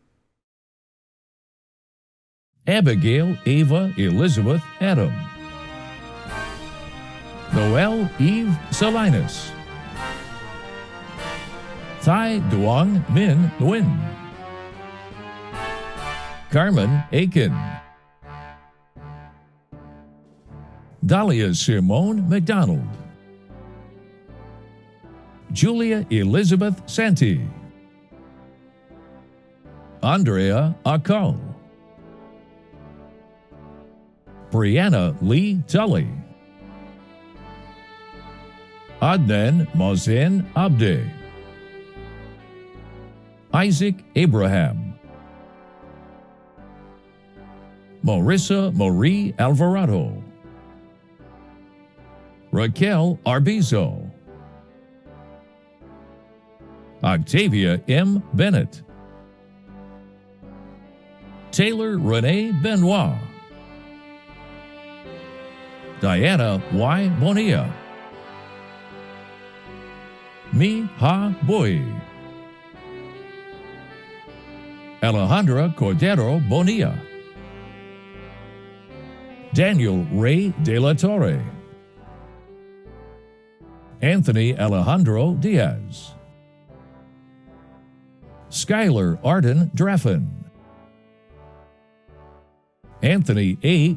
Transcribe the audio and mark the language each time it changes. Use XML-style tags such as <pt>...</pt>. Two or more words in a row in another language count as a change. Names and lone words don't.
<en>Abigail Ava Elizabeth Adam, Noel Eve Salinas, Thai Duong Min Nguyen, Carmen Aiken, Dahlia Simone McDonald, Julia Elizabeth Santi, Andrea Akal, Brianna Lee Tully, Adnan Mohsen Abde, Isaac Abraham, Marissa Marie Alvarado, Raquel Arbizo, Octavia M. Bennett, Taylor Renee Benoit, Diana Y. Bonilla, Mi Ha Boy, Alejandra Cordero Bonilla, Daniel Ray De La Torre, Anthony Alejandro Diaz, Skylar Arden Draffen, Anthony A.</en>